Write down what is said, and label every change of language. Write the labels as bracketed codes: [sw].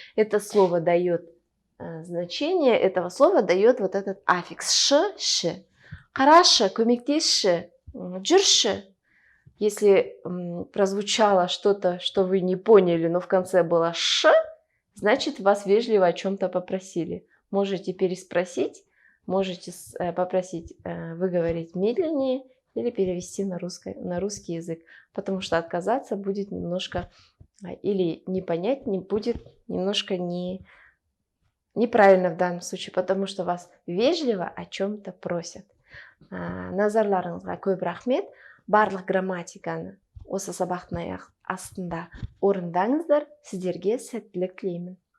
[ru] Это слово дает значение, этого слова дает вот этот аффикс ш, ш. [kk] Қарашы, көмектесші, жүрші. [ru] Если прозвучало что-то, что вы не поняли, но в конце было ш, значит, вас вежливо о чем-то попросили. Можете переспросить, можете попросить выговорить медленнее или перевести на русский язык, потому что отказаться будет немножко, или не понять не будет немножко неправильно в данном случае, потому что вас вежливо о чем-то просят. [kk] Назарларыңызға көп рахмет. Барлық грамматиканы осы сабақтың астында орындаңыздар. Сіздерге сәттілік тілеймін.